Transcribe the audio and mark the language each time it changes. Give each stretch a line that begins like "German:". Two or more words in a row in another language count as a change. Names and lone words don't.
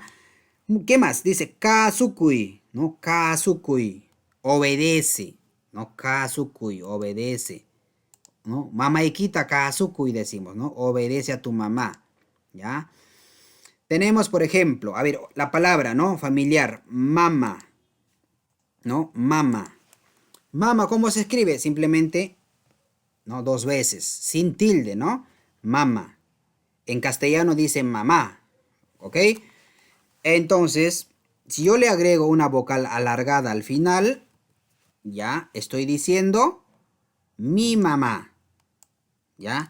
Spanish: ¿Qué más? Dice kasukui, ¿no? Kasukui, obedece, ¿no? Kasukui, obedece, ¿no?
Quechua: Mamaikita kasukui decimos, ¿no?
Spanish: Obedece a tu mamá, ¿ya? Tenemos, por ejemplo, a ver, la palabra, ¿no? Familiar, mama, ¿no? Mama. Mama, ¿cómo se escribe? Simplemente, ¿no? Dos veces, sin tilde, ¿no? Mama. En castellano dice mamá, ¿ok? Entonces, si yo le agrego una vocal alargada al final, ya estoy diciendo mi mamá, ¿ya?